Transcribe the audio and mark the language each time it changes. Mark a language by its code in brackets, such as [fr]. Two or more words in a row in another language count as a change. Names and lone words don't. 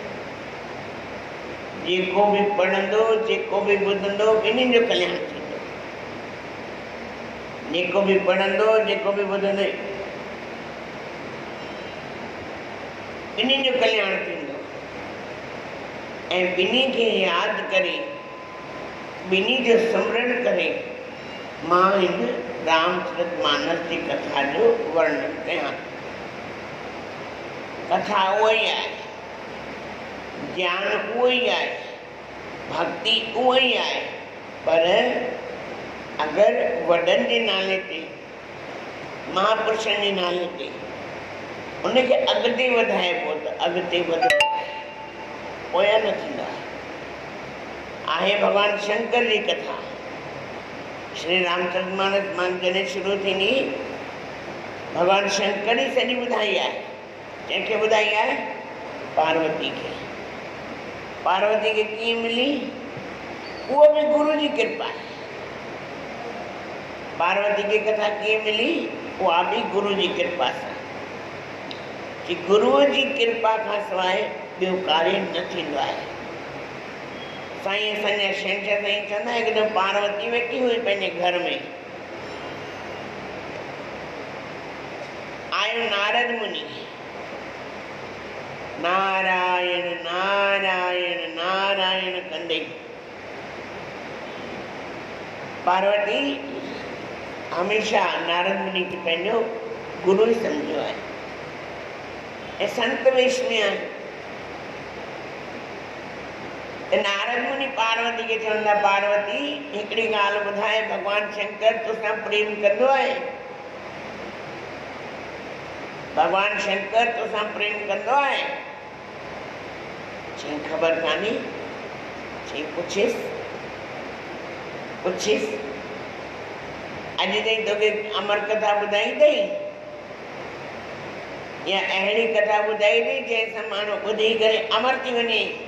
[sd] जेको बि पढ़ंदो जेको बि ॿुधंदो ॿिन्हिनि जो कल्याण थींदो, जेको बि पढ़ंदो जेको बि ॿुधंदो ॿिन्हिनि जो कल्याण थींदो ऐं ॿिन्ही खे यादि करे ॿिन्ही जो स्मरण करे मां हिन रामचरितमानस जी कथा जो वर्णन कयां। कथा उहो ई आहे, ज्ञान उहो ई आहे, भक्ति उहो ई आहे, पर अगरि वॾनि जे नाले ते महापुरुषनि जे नाले ते उनखे अॻिते वधाइबो त अॻिते वधंदो आहे, पोयां न थींदो आहे। भॻवान शंकर जी कथा श्री रामचरितमानस मां जॾहिं शुरू थींदी भगवान शंकर ही सॼी ॿुधाई आहे। कंहिंखे ॿुधाई आहे? पार्वती खे। पार्वती खे कीअं मिली? उहो बि गुरु जी कृपा आहे। पार्वती खे कथा कीअं मिली? उहा बि गुरु जी कृपा सां। कि गुरुअ जी कृपा खां सवाइ ॿियो कार्य न थींदो आहे। साईं असांजा शंकर साईं चवंदा हिकु दफ़ो पार्वती वेठी हुई पंहिंजे घर में, आयो नारद मुनि, नारायण नारायण नारायण कंदे पार्वती हमेशा नारद मुनि खे पंहिंजो गुरु ई सम्झियो आहे ऐं संत वेश में आहे। नारद मुनि पार्वती खे चवंदा, पार्वती हिकिड़ी ॻाल्हि ॿुधाए, भगवान शंकर तोसां प्रेम कंदो आहे? भगवान शंकर तोसां प्रेम कंदो आहे? चई ख़बर कान्हे। चई पुछिस पुछिस, अॼु ताईं तोखे अमर कथा ॿुधाई अथई या अहिड़ी कथा ॿुधाई अथई जंहिंसां माण्हू ॿुधी करे अमर थी वञे?